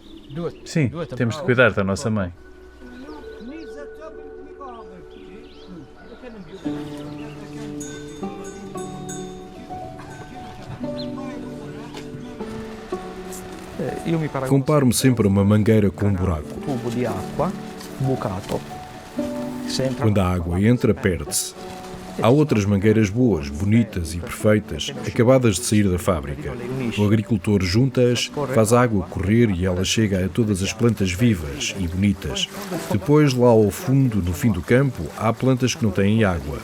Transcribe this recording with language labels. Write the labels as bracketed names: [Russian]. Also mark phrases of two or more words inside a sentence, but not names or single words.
[Portuguese] Sim, temos de cuidar da nossa mãe. Comparo-me sempre a uma mangueira com um buraco. [Italian] Tubo di acqua bucato. [Portuguese] Quando a água entra, perde-se. Há outras mangueiras boas, bonitas e perfeitas, acabadas de sair da fábrica. O agricultor junta-as, faz a água correr e ela chega a todas as plantas vivas e bonitas. Depois, lá ao fundo, no fim do campo, há plantas que não têm água.